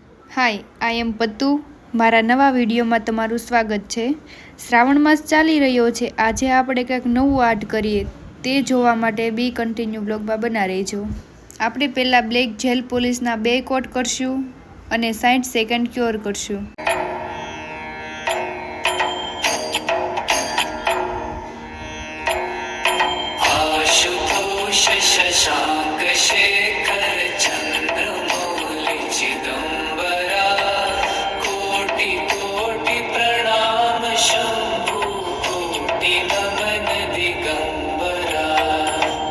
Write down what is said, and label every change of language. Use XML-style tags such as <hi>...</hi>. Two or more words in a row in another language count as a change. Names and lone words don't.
<gu>હાય,</gu> <en>I am</en> <gu>પત્તુ. મારા નવા વિડીયોમાં તમારું સ્વાગત છે. શ્રાવણ માસ ચાલી રહ્યો છે. આજે આપણે કંઈક નવું આર્ટ કરીએ. તે જોવા માટે બી કન્ટિન્યુ બ્લોગમાં બના રહેજો. આપણે પહેલાં</gu> <en>black gel</en> <gu>પોલિશના 2 કોટ કરશું અને 60 સેકન્ડ ક્યોર કરશું.</gu> <hi>शशांक शेखर चंद्रमौलि चिदंबरा कोटि कोटि प्रणाम शंभु कोटि नमन दिगंबरा.</hi>